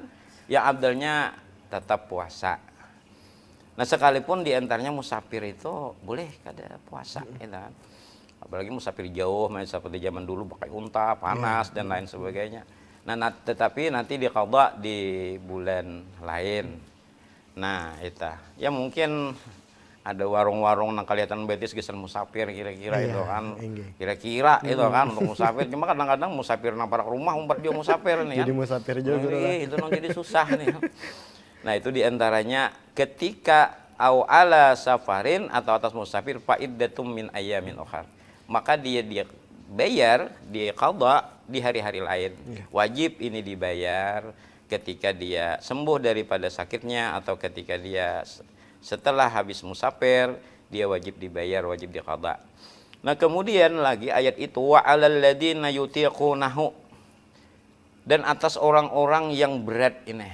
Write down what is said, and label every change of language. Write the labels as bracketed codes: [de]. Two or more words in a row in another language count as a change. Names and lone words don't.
[id] Yang abdalnya tetap puasa. Nah, sekalipun di antaranya musafir itu boleh kada puasa, gitu kan. Apalagi musafir jauh, seperti zaman dulu pakai unta, panas dan lain sebagainya. Nah, tetapi nanti diqadha di bulan lain. Nah, itu. Ya mungkin ada warung-warung nang kelihatan betis geser musafir kira-kira itu kan. Kira-kira itu kan untuk musafir. Cuma kadang-kadang musafir nang parak rumah umpat dia musafir nih kan. Jadi musafir juga itu nang jadi susah nih. Nah, itu diantaranya ketika [ar] au ala safarin [id] atau atas musafir [ar] fa'iddatum min ayyamin ukhar. [id] Maka dia bayar, dia qadha di hari-hari lain. Wajib ini dibayar ketika dia sembuh daripada sakitnya atau ketika dia setelah habis musafir, dia wajib dibayar, wajib diqadha. Nah, kemudian lagi ayat itu [ar] wa 'alal ladzina yutiqunahu, [id] dan atas orang-orang yang berat ini.